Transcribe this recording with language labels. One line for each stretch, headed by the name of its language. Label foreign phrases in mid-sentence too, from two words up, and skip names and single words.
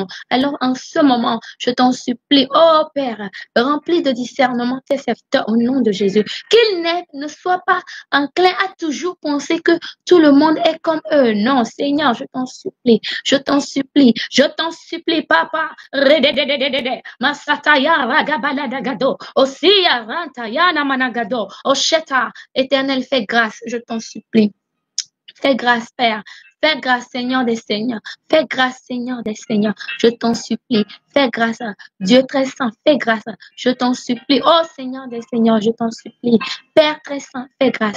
French: Alors, en ce moment, je t'en supplie, oh Père, remplis de discernement tes serviteurs au nom de Jésus. Qu'ils ne soient pas enclins à toujours penser que tout le monde est comme eux. Non, Seigneur, je t'en supplie, je t'en supplie, je t'en supplie, Papa. Masataya ragabaladagado, Osia rantayana managado, Osheta, Éternel, fais grâce, je t'en supplie. Fais grâce, Père. Fais grâce, Seigneur des Seigneurs. Fais grâce, Seigneur des Seigneurs. Je t'en supplie. Fais grâce, Dieu très saint. Fais grâce. Je t'en supplie. Oh Seigneur des Seigneurs, je t'en supplie. Père très saint, fais grâce.